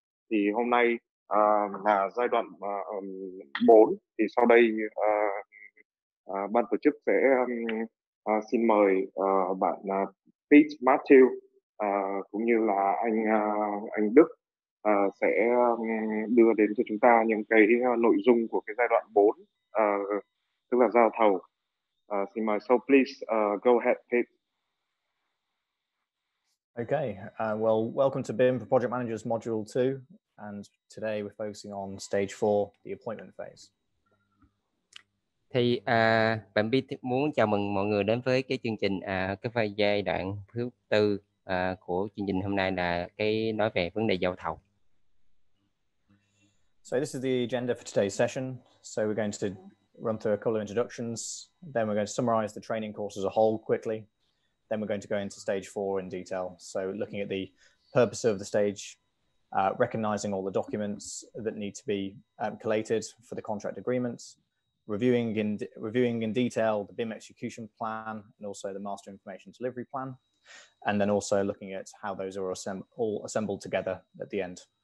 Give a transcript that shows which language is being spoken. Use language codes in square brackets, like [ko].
[vi] Thì hôm nay là giai đoạn 4, thì sau đây ban tổ chức sẽ xin mời bạn Pete Matthew cũng như là anh Đức sẽ đưa đến cho chúng ta những cái nội dung của cái giai đoạn 4, tức là giao thầu. Xin mời, [en] so please go ahead, Pete. Okay, well, welcome to BIM for Project Managers Module 2, and today we're focusing on Stage 4, the appointment phase. [vi] Thì bạn biết muốn chào mừng mọi người đến với cái chương trình cái phase giai đoạn thứ 4 của chương trình hôm nay là cái nói về vấn đề giao thầu. [en] So this is the agenda for today's session. So we're going to run through a couple of introductions, then we're going to summarize the training course as a whole quickly. Then we're going to go into stage 4 in detail. So looking at the purpose of the stage, recognizing all the documents that need to be collated for the contract agreements, reviewing in detail the BIM Execution Plan and also the Master Information Delivery Plan, and then also looking at how those are all assembled together at the end.